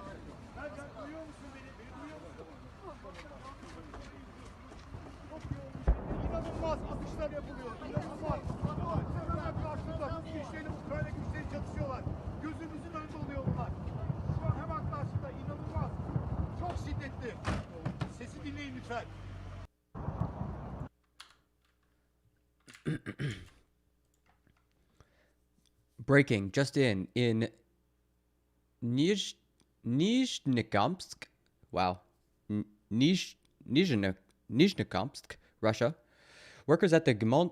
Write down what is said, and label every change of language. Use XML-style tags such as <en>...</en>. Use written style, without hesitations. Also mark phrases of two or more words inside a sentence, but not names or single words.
<tr>İnanılmaz atışlar yapılıyor. İnanılmaz. Hemen karşıda Rus güçleriyle Ukrayna güçleri çatışıyorlar. Gözümüzün önünde oluyor bunlar. Şu an hemen karşıda inanılmaz. Çok şiddetli. Sesi dinleyin lütfen.</tr> <en>Breaking, just in Nizhnekamsk, wow, Nizhnekamsk, Russia, workers at the Gmont</en>